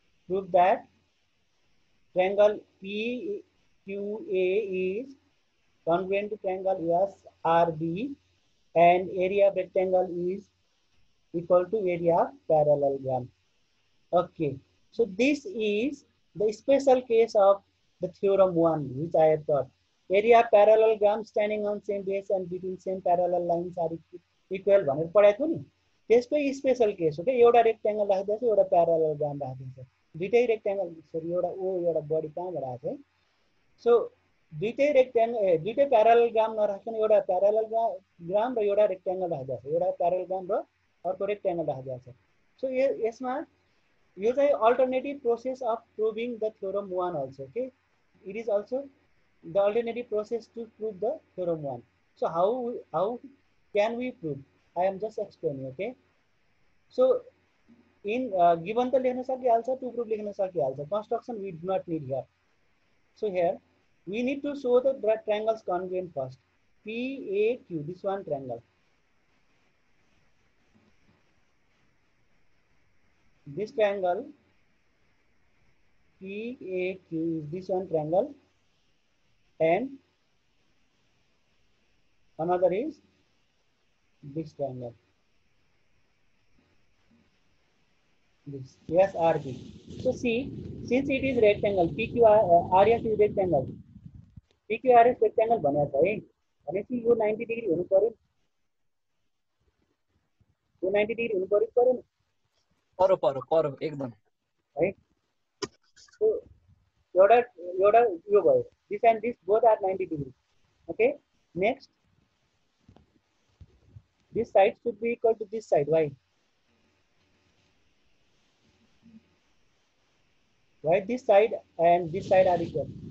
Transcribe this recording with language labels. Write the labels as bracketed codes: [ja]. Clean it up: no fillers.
[en] Prove that triangle PQA is congruent to triangle SRB and area of rectangle is equal to area of parallelogram. Okay, so this is the special case of the theorem 1 which I have taught. Area of parallelogram standing on same base and between same parallel lines are equal [ne] भनेर पढाएको नि त्यसकै special case हो के एउटा rectangle राख्दैछ एउटा प्यारालेलोग्राम राख्दैछ दुईटै rectangle sorry एउटा ओ एउटा बडी कहाँबाट आएको है सो दुईटै दुईटै प्यारालेलोग्राम नराख्न एउटा प्यारालेलोग्राम र एउटा रेक्टेंगल राख्दैछ एउटा प्यारालेलोग्राम र अर्को रेक्टेंगल राख्दैछ सो यसमा यो चाहिँ [en] alternative process of proving the theorem 1 also okay it is also the alternative process to prove the theorem 1 so how can we prove I am just explaining okay So in given the [ne] लेख्न सकिहाल्छ, [en] to prove लेख्न सकिहाल्छ. Construction we do not need here. So here we need to show the triangles congruent first. PAQ, this one triangle. This triangle PAQ is this one triangle, and another is this triangle. This SRB. So see, since it is rectangle, PQRS is rectangle. [ne] PQRS rectangle बनेको छ है, भनेपछि यो 90 degree हुनु पर्यो, यो 90 degree हुनु पर्यो नि, परो एकदम है. [en] So [ne] एउटा यो भयो, [en] this and this both are 90 degree. Okay, next this side should be equal to this side. Why this side and this side are equal?